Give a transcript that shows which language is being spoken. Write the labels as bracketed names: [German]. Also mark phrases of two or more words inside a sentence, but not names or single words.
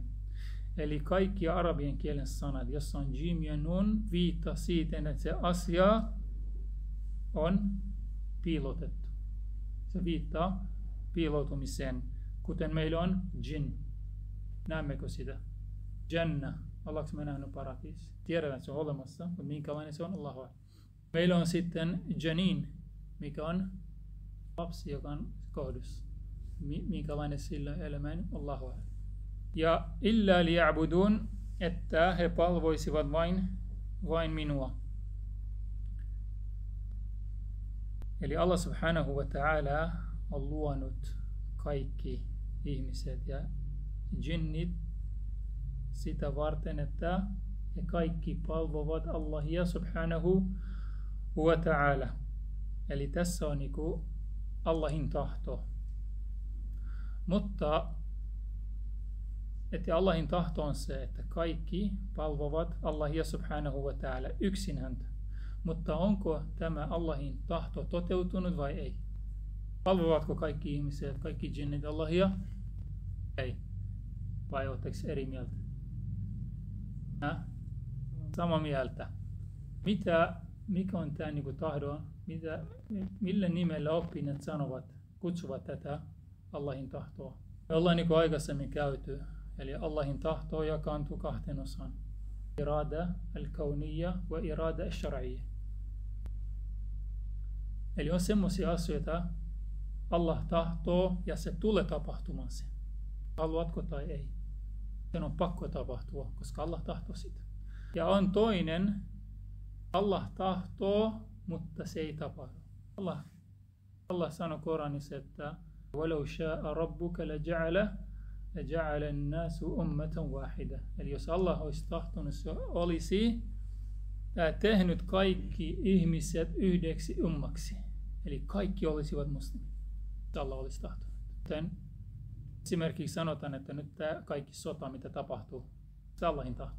[Finnish] Eli kaikki arabien kielen sanat, jossa on jim ja nun, viittaa siitä, että se asia on piilotettu. Se viittaa piiloutumiseen, kuten meillä on jinn. Näemmekö sitä? Janna. Ollaanko me nähnyt paratiisi? Tiedetään, että se on olemassa, mutta minkälainen se on? [Arabic] الله أعلم. [Finnish] Meillä on sitten janin, mikä on lapsi, joka on kohdus. Minkälainen sillä elämän? [Arabic] الله أعلم. Ja إلا ليعبدون, [Finnish] että he palvoisivat vain minua. Eli Allah [Arabic] سبحانه وتعالى [Finnish] on luonut kaikki ihmiset ja jinnit sitä varten, että he kaikki palvovat Allahia [Arabic] سبحانه وتعالى. [Finnish] Eli tässä on Allahin tahto. Mutta että Allahin tahto on se, että kaikki palvovat Allahia [Arabic] سبحانه وتعالى [Finnish] yksin häntä. Mutta onko tämä Allahin tahto toteutunut vai ei? Palvovatko kaikki ihmiset, kaikki jinnit Allahia? Ei. Vai oletteko eri mieltä? Sama mieltä. Mikä on tämä tahdo? Millä nimellä oppineet kutsuvat tätä Allahin tahtoa? Me ollaan aikaisemmin käyty. Eli Allahin tahto jakaantuu kahteen osaan. [Arabic] إرادة الكونية وإرادة الشرعية. [Finnish] Eli on semmoisia asioita, Allah tahtoo ja se tulee tapahtumaan sen. Haluatko tai ei. Sen on pakko tapahtua, koska Allah tahtoo sitä. Ja on toinen, Allah tahtoo, mutta se ei tapahdu. Allah sanoi Koranissa, että [Arabic] وَلَوْ شَاءَ رَبُّكَ لَجَعَلَ النَّاسُ أُمَّةً وَاحِدَةً. [Finnish] Eli jos Allah olisi tahtonut, se olisi tehnyt kaikki ihmiset yhdeksi ummaksi. Eli kaikki olisivat muslimit. Allah olisi tahtonut. Joten esimerkiksi sanotaan, että nyt tämä kaikki sota, mitä tapahtuu, se Allahin tahto.